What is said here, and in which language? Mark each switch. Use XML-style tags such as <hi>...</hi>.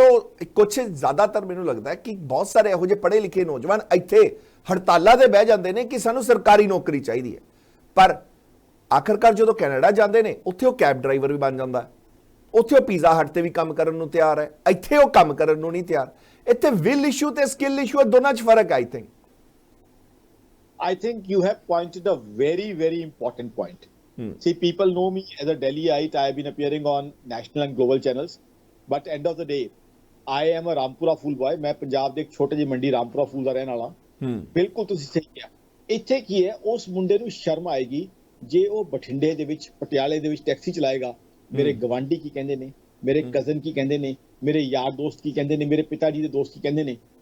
<pa>ਉਹ ਕੁਝ ਜ਼ਿਆਦਾਤਰ ਮੈਨੂੰ ਲੱਗਦਾ ਕਿ ਬਹੁਤ ਸਾਰੇ ਇਹੋ ਜਿਹੇ ਪੜ੍ਹੇ ਲਿਖੇ ਨੌਜਵਾਨ ਇੱਥੇ ਹੜਤਾਲਾਂ ਤੇ ਬਹਿ ਜਾਂਦੇ ਨੇ ਕਿ ਸਾਨੂੰ ਸਰਕਾਰੀ ਨੌਕਰੀ ਚਾਹੀਦੀ ਹੈ, ਪਰ ਆਖਰਕਾਰ ਜਦੋਂ ਕੈਨੇਡਾ ਜਾਂਦੇ ਨੇ ਉੱਥੇ ਉਹ ਕੈਬ ਡਰਾਈਵਰ ਵੀ ਬਣ ਜਾਂਦਾ, ਉੱਥੇ ਉਹ ਪੀਜ਼ਾ ਹਟ ਤੇ ਵੀ ਕੰਮ ਕਰਨ ਨੂੰ ਤਿਆਰ ਹੈ, ਇੱਥੇ ਉਹ ਕੰਮ ਕਰਨ ਨੂੰ ਨਹੀਂ ਤਿਆਰ। ਇੱਥੇ ਵਿਲ ਇਸ਼ੂ ਤੇ ਸਕਿੱਲ ਇਸ਼ੂ ਦੋਨਾਂ 'ਚ ਫਰਕ ਹੈ।</pa> <en>I think you have pointed a very, very important point. See, people know me as a Delhiite. I have been appearing on national and global channels. But end of the day, I am a Rampura Fool boy.</en> <pa>मैं पंजाब ਦੇ ਇੱਕ ਛੋਟੇ ਜਿਹੀ ਮੰਡੀ ਰਾਮਪੁਰਾ ਫੂਲ ਦਾ ਰਹਿਣ ਵਾਲਾ। ਬਿਲਕੁਲ ਤੁਸੀਂ ਸਹੀ ਕਿਹਾ। ਇੱਥੇ ਕੀ ਹੈ, ਉਸ ਮੁੰਡੇ ਨੂੰ ਸ਼ਰਮ ਆਏਗੀ ਜੇ ਉਹ ਬਠਿੰਡੇ ਦੇ ਵਿੱਚ, ਪਟਿਆਲੇ ਦੇ ਵਿੱਚ ਟੈਕਸੀ ਚਲਾਏਗਾ। ਮੇਰੇ ਗਵਾਂਢੀ ਕੀ ਕਹਿੰਦੇ ਨੇ, ਮੇਰੇ ਕਜ਼ਨ ਕੀ ਕਹਿੰਦੇ ਨੇ, ਮੇਰੇ ਯਾਰ ਦੋਸਤ ਕੀ ਕਹਿੰਦੇ ਨੇ, ਮੇਰੇ ਪਿਤਾ ਜੀ ਦੇ ਦੋਸਤ ਕੀ ਕਹਿੰਦੇ ਨੇ।</pa>